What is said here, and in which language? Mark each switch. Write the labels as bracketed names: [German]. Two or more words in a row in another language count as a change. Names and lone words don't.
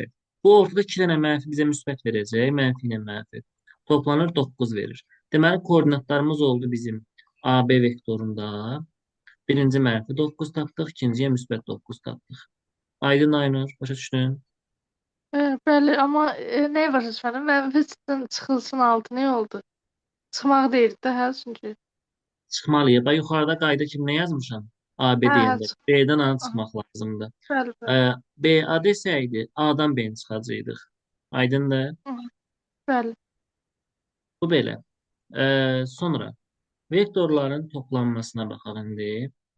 [Azerbaijani] Bu ortada 2 dənə mənfi bizə müsbət verəcək. Mənfi ilə mənfi. Toplanır 9 verir. Deməli, koordinatlarımız oldu bizim AB vektorunda. Birinci -9 tapdıq, ikinciyə müsbət 9 tapdıq. Aydın Aynur, başa düşdün? [Turkish] Bəli ama ne var efendim? Menfisten çıkılsın altı ne oldu? Çıkmak değil de ha çünkü. [Azerbaijani] Çıxmalıyıq. Bax, yuxarıda qayda kimi nə yazmışam? AB Ha deyəndə. B-dən A aha. çıxmaq lazımdır. Bəli bəli. B-A desəydi, A-dan B-ni çıxacaqdıq. Aydındır? Hı, bəli. Bu belə. Sonra vektorların toplanmasına baxaq indi.